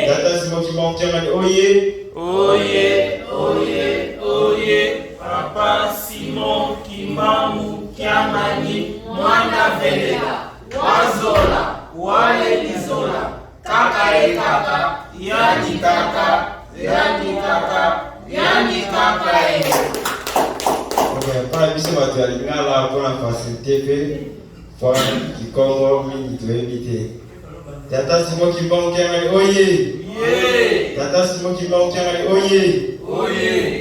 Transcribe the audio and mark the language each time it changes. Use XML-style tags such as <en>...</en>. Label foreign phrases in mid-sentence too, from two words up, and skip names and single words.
<ln>Tata Simon Kimbangu Kiangani oye! Oye. Oye. Oye.</ln> <kg>Papa Simon Kimbangu Kiangani mwana velela wazola wale lizola kaka e kaka yani kaka yani kaka yani kaka e.</kg> <ln>Mpona biso bato ya Lingala mpona facilité mpe mpona Kikongo mingi toyebi te. Tata Simon Kimbangu Kiangani oye! Ye. Tata Simon Kimbangu Kiangani oye! Oye.</ln>